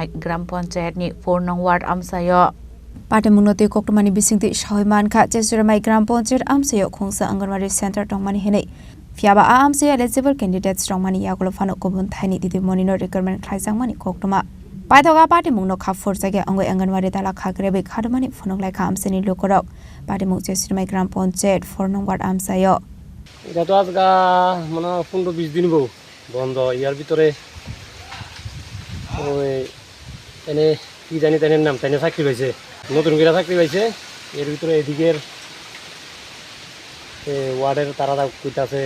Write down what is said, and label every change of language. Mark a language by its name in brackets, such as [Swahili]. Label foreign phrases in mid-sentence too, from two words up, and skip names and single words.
[Kok Borok] ग्राम पन्चायतनि 4 नं वार्ड आमसायो पाटिमुं नते कोक्टमानि बिसिंति सहायमानखा सेसुरि माइ ग्राम पन्चायत आमसायो खुंसा अंगनवाड़ी सेन्टार दंमानि हेनै फियाबा आमसाया [English] eligible candidates [Kok Borok] दंमानि यागुलो फानो गुबुन थाइनि दिदि मनिनो रिक्वायरमेन्ट खालायजागमानि कोक्टमा पाइथगा पाटिमुं न खाफुर जायगा अंगै अंगनवाड़ी ताला खाख्रेबै खादुमानि फुनुगलायगा आमसानि लुकुरक पाटिमुं सेसुरि माइ ग्राम पन्चायत 4 नं वार्ड आमसायो [Bangla] এটা তো আজকে মানে 15-20 দিন বন্ধ ইয়ার ভিতরে ওই এনে কি জানি তাই নাম তাই চাকরি পাইছে নতুন করে চাকরি পাইছে এর ভিতরে এদিকের ওয়ার্ডের তারা কইতাছে